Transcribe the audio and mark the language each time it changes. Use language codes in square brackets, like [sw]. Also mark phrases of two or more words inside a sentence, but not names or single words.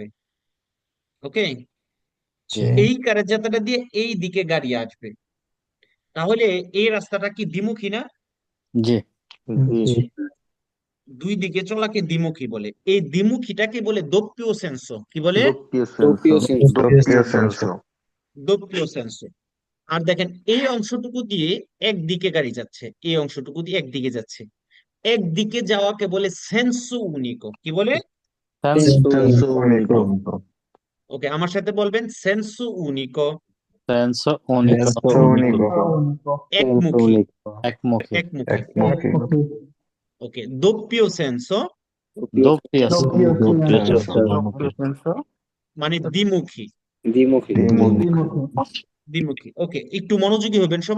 [bn] ওকে, এই কারের জাতাটা দিয়ে এই দিকে গাড়ি আসবে। তাহলে এই রাস্তাটা কি দ্বিমুখী না? জি জি দুই দিকে চলাকে দ্বিমুখী বলে। এই দ্বিমুখীটাকে বলে [it] doppio senso. [bn] কি বলে? [it] doppio senso doppio senso. [bn] আর দেখেন, এই অংশটুকু দিয়ে একদিকে গাড়ি যাচ্ছে, এই অংশটুকু দিয়ে একদিকে যাচ্ছে। একদিকে যাওয়াকে বলে [it] senso unico. [bn] কি বলে? [it] senso unico [bn] ওকে, আমার সাথে বলবেন [it] senso unico. senso unico senso unico [bn] একমুখী, একমুখী একমুখী। ওকে, [it] doppio senso doppio [bn] মানে দ্বিমুখী। দ্বিমুখী দ্বিমুখী। ওকে, একটু মনোযোগী হবেন সবাই।